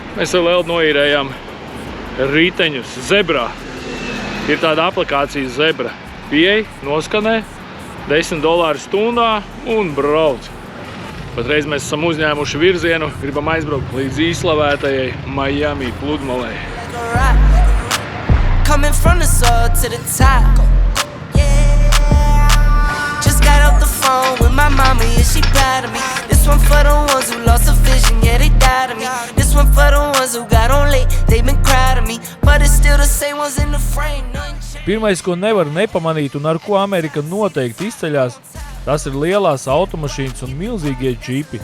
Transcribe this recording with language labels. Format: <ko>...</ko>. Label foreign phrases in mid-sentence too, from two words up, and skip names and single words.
<lv>Mēs vēl noīrējām riteņus Zebrā. Ir tāda aplikācija Zebra. Pieej, noskanē, $10 stundā un brauc. Patreiz mēs esam uzņēmuši virzienu, gribam aizbraukt līdz izslavētajai Miami pludmalei.</lv> <en>Coming from the soul to the top. Just got off the phone with my mama, yeah, she proud of me. This one for the ones who lost a vision, yeah, they died of me. This one for the ones who got on late, they been proud of me. But it's still the same ones in the frame.</en> <lv>Pirmais, ko nevar nepamanīt un ar ko Amerika noteikti izceļās, tas ir lielās automašīnas un milzīgie džipi.</lv>